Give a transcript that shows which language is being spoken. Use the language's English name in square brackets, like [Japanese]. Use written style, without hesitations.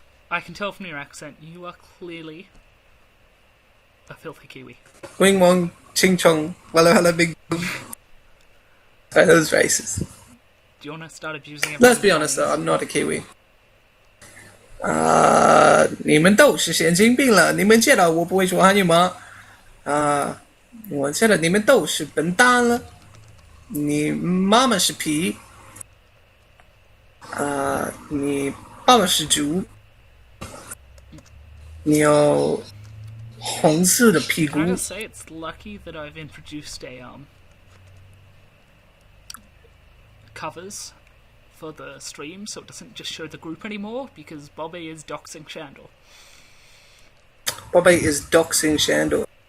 [English] I can tell from your accent, you are clearly a filthy Kiwi. Wing Wong, Ching Chong, Wallo Hello Big Boom. Sorry, that was racist. Do you want to start abusing it? Let's be honest though, I'm not a Kiwi. [Chinese] 你们都是神经病了！你们觉得我不会说汉语吗？我觉得你们都是笨蛋了。你妈妈是皮，你爸爸是猪，你有红色的屁股 [English] Can I。 just say it's lucky that I've introduced a covers for the stream, so it doesn't just show the group anymore, because Bobby is doxing Shandor. Bobby is doxing Shandor.